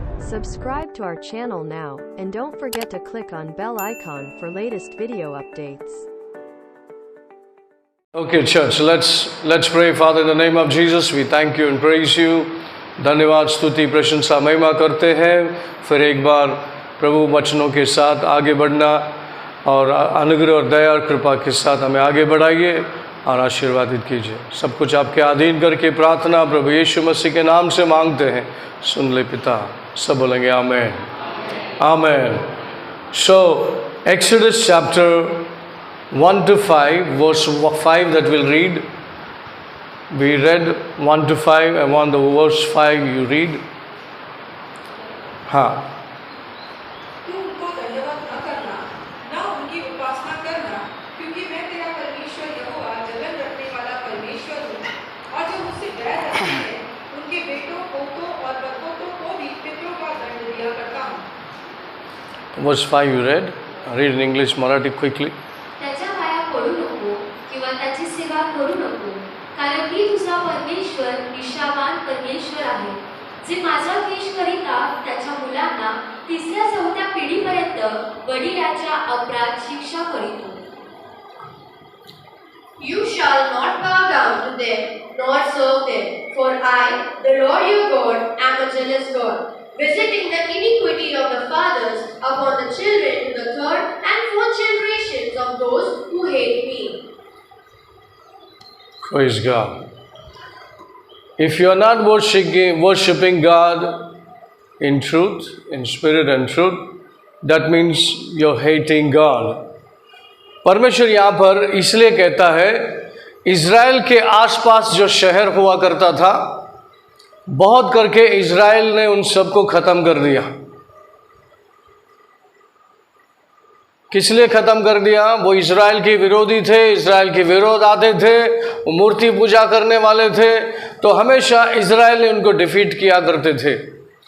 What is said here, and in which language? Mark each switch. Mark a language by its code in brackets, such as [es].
[en] subscribe to our channel now, and don't forget to click on bell icon for latest video updates. Okay, church, let's pray. Father, in the name of Jesus, we thank you and praise you. [hi] धन्यवाद, स्तुति, प्रशंसा, महिमा करते हैं। फिर एक बार प्रभु वचनों के साथ आगे बढ़ना और अनुग्रह और दया और कृपा के साथ हमें आगे बढ़ाइए और आशीर्वादित कीजिए। सब कुछ आपके अधीन करके प्रार्थना प्रभु यीशु मसीह के नाम से मांगते हैं। सुन ले पिता। सब बोलेंगे आमेन, आमेन। [en] So Exodus chapter 1 to 5, verse 5 that we'll read. We read 1 to 5. I want the verse 5 you read. [hi] हाँ। तू उनको दंडवत न करना, न उनकी उपासना करना, क्योंकि मैं तेरा परमेश्वर यहोवा जलन रखने वाला परमेश्वर हूँ। और जो मुझसे बैर रखते हैं, उनके बेटों, पोतों और बदपोतों को भी पितरों का दंड दिया करता हूँ। [en] Verse 5 you read. Read in English, Marathi quickly. [mr] त्याच्या पाया पडू नको किंवा त्याची सेवा करू नको, कारण मी तुझा परमेश्वर निष्ठावान परमेश्वर आहे, जे माझा द्वेष करिता त्याच्या मुलांना 3ऱ्या-4थ्या पिढीपर्यंत वडिलांच्या अपराध शिक्षा करीतो. [en] You shall not bow down to them nor serve them, for I, the Lord your God, am a jealous God, visiting the iniquity of the fathers upon the children to the 3rd and 4th generations of those who hate me. Praise God. If you are not worshipping God in truth, in spirit and truth, that means you're hating God. [hi] परमेश्वर यहाँ पर इसलिए कहता है, Israel के आसपास जो शहर हुआ करता था, बहुत करके इज़राइल ने उन सबको ख़त्म कर दिया। किस लिए ख़त्म कर दिया? वो इज़राइल के विरोधी थे, इज़राइल के विरोध आते थे, वो मूर्ति पूजा करने वाले थे, तो हमेशा इज़राइल ने उनको डिफीट किया करते थे।